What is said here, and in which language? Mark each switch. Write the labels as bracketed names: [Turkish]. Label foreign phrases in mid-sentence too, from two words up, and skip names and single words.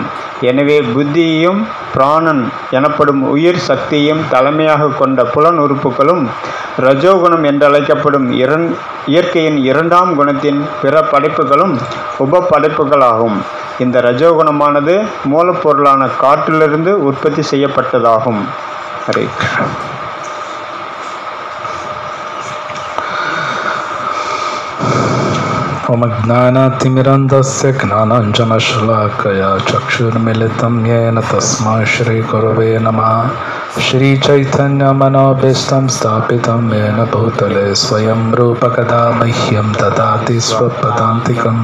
[Tamil] எனவே புத்தியையும் பிராணன் எனப்படும் உயிர் சக்தியையும் தலைமையாக கொண்ட புலன் உறுப்புகளும் ரஜோகுணம் என்றழைக்கப்படும் இயற்கையின் 2ஆம் குணத்தின் பிற படைப்புகளும் உப படைப்புகளாகும். இந்த ரஜோகுணமானது மூலப்பொருளான காற்றிலிருந்து உற்பத்தி செய்யப்பட்டதாகும். ஹரே கிருஷ்ணா. [Sanskrit] ओम ज्ञानातिमिरन्धस्य ज्ञानाञ्जनशलाकया चक्षुर्मिलितं येन तस्मै श्रीगुरवे नमः. श्रीचैतन्यमनोभीष्टं स्थापितं येन भूतले स्वयं रूपकदा मह्यं ददाति स्वपदान्तिकं.